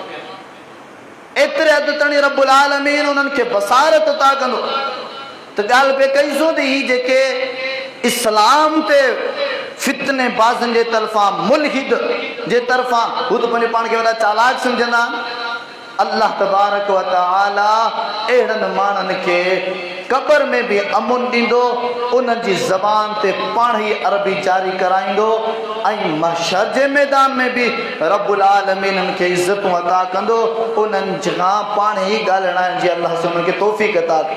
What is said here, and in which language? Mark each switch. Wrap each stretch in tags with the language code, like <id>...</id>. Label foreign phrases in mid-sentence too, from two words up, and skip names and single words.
<sd>एतिरे हद ताईं</sd> <ar>رب العالمين</ar> <sd>उन्हनि खे बसारत अता कंदो। त ॻाल्हि पे कईसूं त ही जेके इस्लाम ते फितने बाज़नि जे तरफ़ां, मुल्हिद जे तरफ़ां, हू त पंहिंजे पाण खे वॾा चालाक सम्झंदा।</sd> <ar>الله تبارك وتعالى</ar> <sd>अहिड़नि माण्हुनि खे क़ब्र में बि अमुन ॾींदो, उन्हनि जी ज़बान ते पाण ई अरबी जारी कराईंदो, ऐं महशर जे मैदान में बि</sd> <ar>رب العالمين</ar> <sd>उन्हनि खे इज़तूं अता कंदो, उन्हनि खां पाण ई ॻाल्हाइण जी अल्लाह से उन्हनि खे तौफ़ीक़ अता कंदो।</sd>